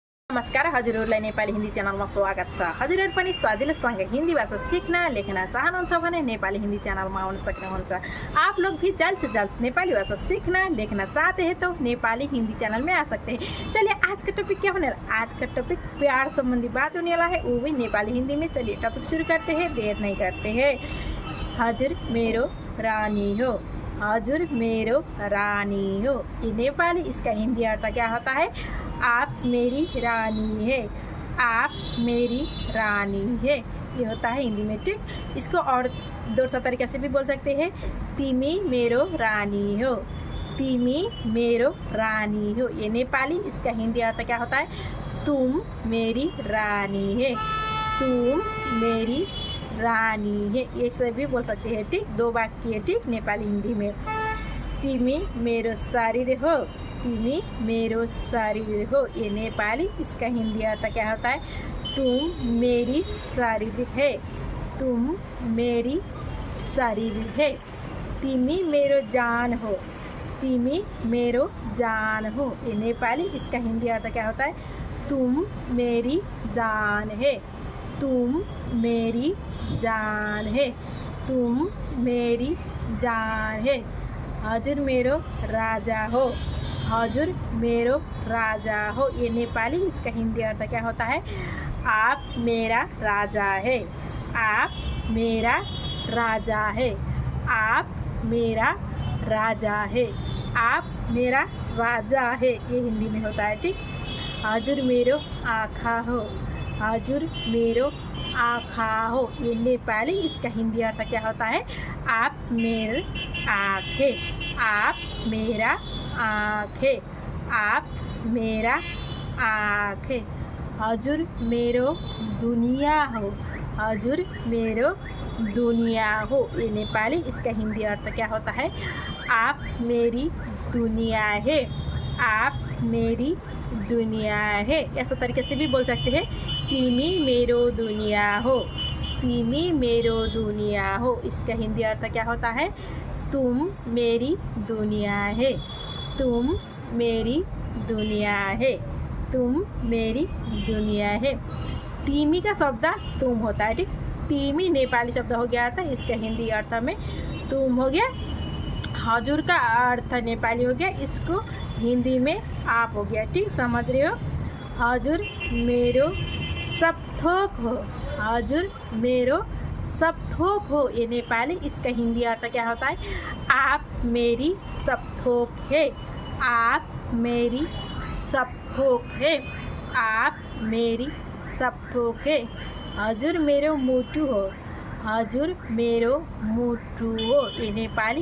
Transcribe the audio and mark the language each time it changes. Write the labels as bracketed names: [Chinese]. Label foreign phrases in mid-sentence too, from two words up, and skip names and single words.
[Nepali] नमस्कार, हजुरहरूलाई नेपाली हिन्दी च्यानलमा स्वागत छ। हजुरहरू पनि सजिलोसँग हिन्दी भाषा सीखना लेख्न चाहनुहुन्छ भने नेपाली हिन्दी च्यानलमा आउन सक्नुहुन्छ। [Hindi] आप लोग भी जल्द से जल्द नेपाली भाषा सीखना लेख्ना चाहते हैं तो नेपाली हिंदी चैनल में आ सकते हैं। चलिए आज का टॉपिक क्या होने वाला है? आज का टॉपिक प्यार संबंधी बात होने वाला है, वो भी नेपाली हिंदी में। चलिए टॉपिक शुरू करते हैं, देर नहीं करते हैं। [Nepali] हजुर मेरो रानी हो, हजुर मेरो रानी हो, [Hindi] ये नेपाली। इसका हिंदी अर्थ क्या होता है? आप मेरी रानी है, आप मेरी रानी है, ये होता है हिंदी में। ठीक, इसको और दूसरा तरीके से भी बोल सकते हैं, [Nepali] तिमी मेरो रानी हो, तिमी मेरो रानी हो, [Hindi] ये नेपाली। इसका हिंदी अर्थ क्या होता है? तुम मेरी रानी है, तुम मेरी रानी है, ये सब भी बोल सकते हैं। ठीक, दो वाक्य है। ठीक, नेपाली हिंदी में। [Nepali] तिमी मेरो शरीर हो, तिमी मेरो शरीर हो, [Hindi] ये नेपाली। इसका हिंदी अर्थ क्या होता है? तुम मेरी शरीर है, तुम मेरी शरीर है। [Nepali] तिमी मेरो जान हो, तिमी मेरो जान हो, [Hindi] ये नेपाली। इसका हिंदी अर्थ क्या होता है? तुम मेरी जान है, तुम मेरी जान है, तुम मेरी जान है। [Nepali] हजुर मेरो राजा हो, हजुर मेरो राजा हो, [Hindi] ये नेपाली। इसका हिंदी अर्थ क्या होता है? आप मेरा राजा है, आप मेरा राजा है, आप मेरा राजा है, आप मेरा राजा है, ये हिंदी में होता है। ठीक, [Nepali] हजुर मेरो आँखा हो, हजुर मेरो आँखा हो, [Hindi] ये नेपाली। इसका हिंदी अर्थ क्या होता है? आप मेरे आँख है, आप मेरा आँख है, आप मेरा आँख है। [Nepali] हजुर मेरो दुनिया हो, हजुर मेरो दुनिया हो, [Hindi] ये नेपाली। इसका हिंदी अर्थ क्या होता है? आप मेरी दुनिया है, आप मेरी दुनिया है। ऐसा तरीके से भी बोल सकते हैं, [Nepali] तिमी मेरो दुनिया हो, तिमी मेरो दुनिया हो। [Hindi] इसका हिंदी अर्थ क्या होता है? तुम मेरी दुनिया है, तुम मेरी दुनिया है, तुम मेरी दुनिया है। तिमी का शब्द तुम होता है। ठीक, तिमी नेपाली शब्द हो गया था, इसका हिंदी अर्थ में तुम हो गया। हजुर का अर्थ नेपाली हो गया, इसको हिंदी में आप हो गया। ठीक, समझ रहे हो? [Nepali] हजुर मेरो सब थोक हो, हजुर मेरो सब थोक हो, [Hindi] ये नेपाली। इसका हिंदी अर्थ क्या होता है? आप मेरी सब थोक है, आप मेरी सब थोक है, आप मेरी सब थोक है। [Nepali] हजुर मेरो मुटु हो, हजुर मेरो मुटु हो, [Hindi] ये नेपाली।